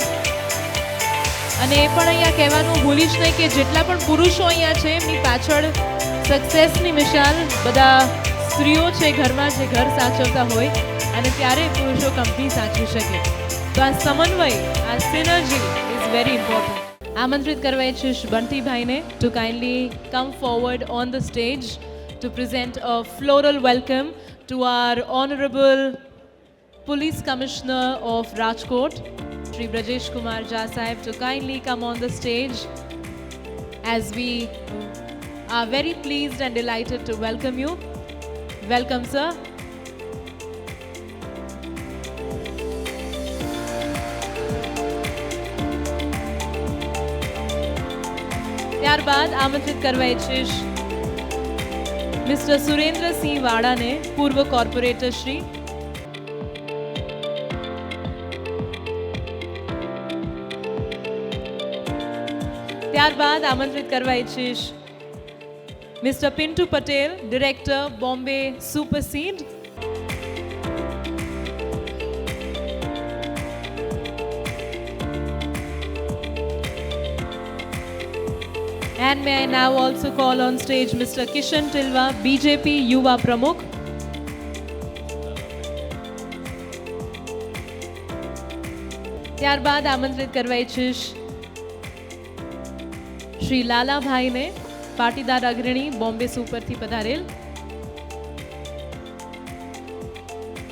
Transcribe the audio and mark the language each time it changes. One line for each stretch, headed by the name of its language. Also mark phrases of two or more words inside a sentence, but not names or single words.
Gujarati: અને એ પણ અહીંયા કહેવાનું ભૂલીશ નહીં કે જેટલા પણ પુરુષો અહીંયા છે એમની પાછળ સક્સેસની મિસાલ બધા સ્ત્રીઓ છે ઘરમાં જે ઘર સાચવતા હોય અને ત્યારે પુરુષો કંપની સાચવી શકે. તો આ સમન્વય, આ
English: synergy is very important.
Gujarati: આમંત્રિત કરવા ઈચ્છીશ બંટીભાઈને
English: to kindly come forward on the stage to present a floral welcome to our honorable Police Commissioner of Rajkot, Shri Brajesh Kumar Jha Sahib, to kindly come on the stage as we are very pleased and delighted to welcome you. Welcome, sir.
Gujarati: ત્યારબાદ આમંત્રિત કરવા ઈચ્છીશ મિસ્ટર સુરેન્દ્રસિંહ વાડાને, પૂર્વ કોર્પોરેટર શ્રી. ત્યારબાદ આમંત્રિત કરવા ઈચ્છીશ મિસ્ટર પિન્ટુ પટેલ, ડિરેક્ટર બોમ્બે સુપરસીડ.
English: And may I now also call on stage Mr. Kishan Tilwa, BJP Yuva Pramukh.
Gujarati: ત્યારબાદ આમંત્રિત કરવા ઈચ્છીશ શ્રી લાલાભાઈને, પાટીદાર અગ્રણી બોમ્બે સુપરથી પધારેલ.